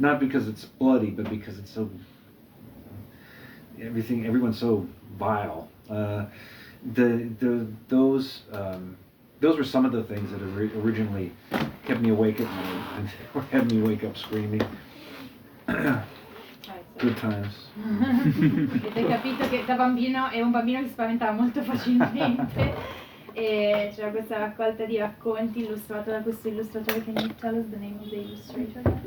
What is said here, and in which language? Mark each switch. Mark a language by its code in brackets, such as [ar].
[en] Not because it's bloody, but because it's so everyone's so vile. Those were some of the things that originally kept me awake at night and had me wake up screaming. Good times. [it] Avete capito che da bambino è un bambino che si spaventava molto facilmente, e c'era questa raccolta di racconti illustrata da questo illustratore. [en] Can you tell us the name of the illustrator?